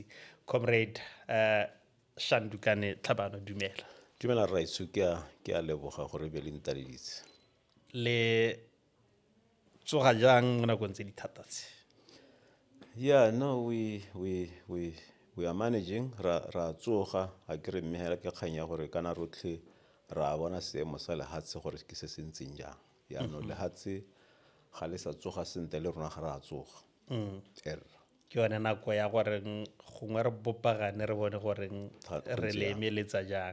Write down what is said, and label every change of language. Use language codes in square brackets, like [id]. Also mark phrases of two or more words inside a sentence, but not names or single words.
[tn] Comrade Shandukane Hlabano, dumela. Dumela Raitsu, ke a leboga gore be le ntadiditse. Le tsoga jang mo nakong tse di thata tse? [en] Yeah, no, we are managing. [tn] Ra tsoga a ke re mmehela ke kganya gore kana rotlhe ra bona seemo sa lehatse gore ke se sentseng jang. Ya no lehatse ga le sa tsoga sente le rona ga ra tsoga. Ke yone nako ya gore gongwe re bopagane re bone gore re le emeletsa jang